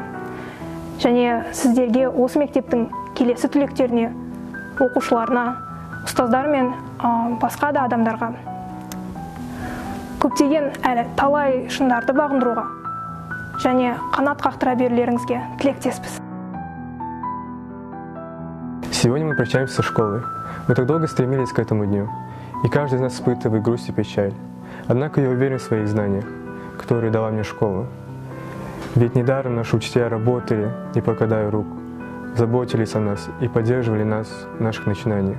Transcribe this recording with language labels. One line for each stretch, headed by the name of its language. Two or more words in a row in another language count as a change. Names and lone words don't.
Kazakh: Және сіздерге осы мектептің келесі түлектеріне, оқушыларына, ұстаздар мен басқа да адамдарға көптеген әлі талай шындарды бағындыруға және қанат қақтыра берулеріңізге тілектеспіз.
Russian: Сегодня мы прощаемся со школой. Мы так долго стремились к этому дню, и каждый из нас испытывает грусть и печаль. Однако я уверен в своих знаниях, которые дала мне школа. Ведь недаром наши учителя работали, не покладая рук, заботились о нас и поддерживали нас в наших начинаниях.